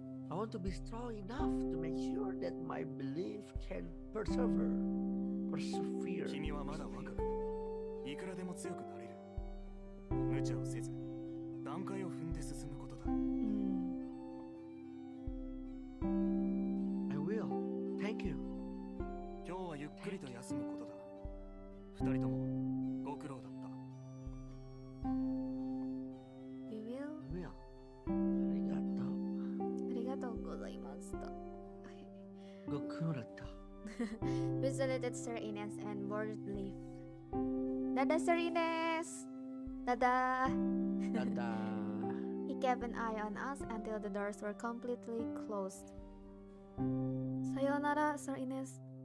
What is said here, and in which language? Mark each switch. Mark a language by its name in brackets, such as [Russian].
[English] I want to be strong enough to make sure that my belief can persevere. [Japanese] 君はまだ若く、いくらでも強くなれる。無茶をせず、段階を踏んで進むことだ。 [English] I will. Thank you. [Japanese] 今日はゆっくりと休むことだ。二人ともご苦労だった。 [English] We will. I will. Arigato. [Japanese] ありがとうございました。ご苦労だった。 [English] We saluted Sir Ines and boarded the lift. [Indonesian] Dadah, Sir Ines. Dadah. Dadah. [English] He kept an eye on us until the doors were completely closed. [Japanese] Sayonara, Sir Ines.